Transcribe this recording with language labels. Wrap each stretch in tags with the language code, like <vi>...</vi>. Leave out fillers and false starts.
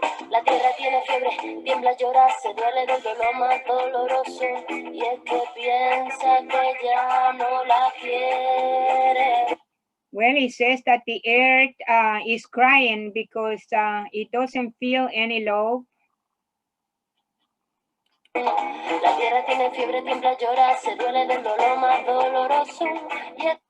<es>La tierra tiene fiebre, tiembla, llora, se duele del dolor más doloroso. Y es que piensa que ya no la quiere.</es> <en>Well, it says that the earth is crying because it doesn't feel any love.</en> <es>La tierra tiene fiebre, tiembla, llora, se duele del dolor más doloroso.</es>